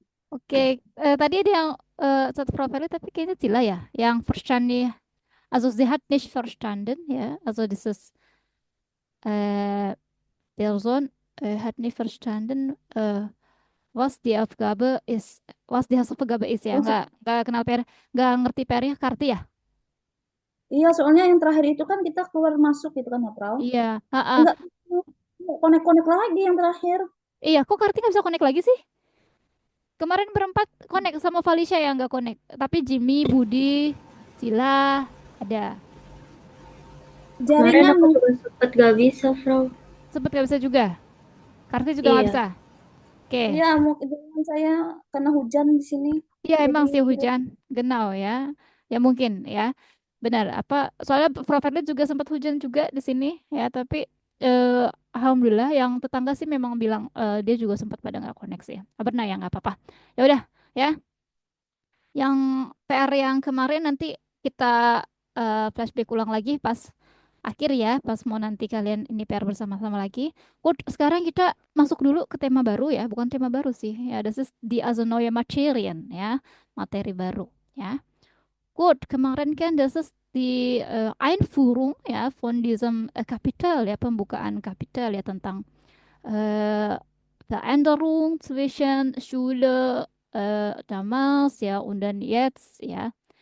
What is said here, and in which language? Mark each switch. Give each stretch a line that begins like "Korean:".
Indonesian: Oke, tadi ada yang satu profilnya tapi kayaknya Cila ya, yang
German: verstanden, also sie hat nicht verstanden, ja, also dieses Person hat nicht verstanden, was die Aufgabe ist, was die Hausaufgabe ist ya, Oh,
Indonesian: nggak kenal PR, nggak ngerti PR-nya Karti ya? iya, soalnya yang terakhir itu kan kita keluar masuk gitu kan ya, Frau? Iya, ah. Enggak, enggak konek-konek lagi yang terakhir. Iya, kok Karti nggak bisa connect lagi sih? Kemarin berempat connect sama Felicia yang nggak connect. Tapi Jimmy, Budi, Sila ada. Kemarin Jaringan aku mungkin. juga sempet gak bisa, Frau. Sempet nggak bisa juga. Karti juga nggak Iya, bisa. Oke. Iya, mungkin jaringan saya karena hujan di sini. Iya Jadi emang sih hujan, genau ya. Ya mungkin ya. Benar. Apa? Soalnya Proverly juga sempat hujan juga di sini ya. Tapi alhamdulillah yang tetangga sih memang bilang dia juga sempat pada nggak koneksi. Ah, benar ya nggak apa-apa. Ya udah ya. Yang PR yang kemarin nanti kita flashback ulang lagi pas akhir ya, pas mau nanti kalian ini PR bersama-sama lagi. Good, sekarang kita masuk dulu ke tema baru ya, bukan tema baru sih.
German: Ya, das ist die also neue Materien ya,
Indonesian: materi baru ya.
German: Gut,
Indonesian: kemarin kan
German: das ist die Einführung ya von diesem Kapitel ya,
Indonesian: pembukaan kapitel ya tentang äh,
German: Veränderung zwischen Schule damals ya und dann jetzt ya.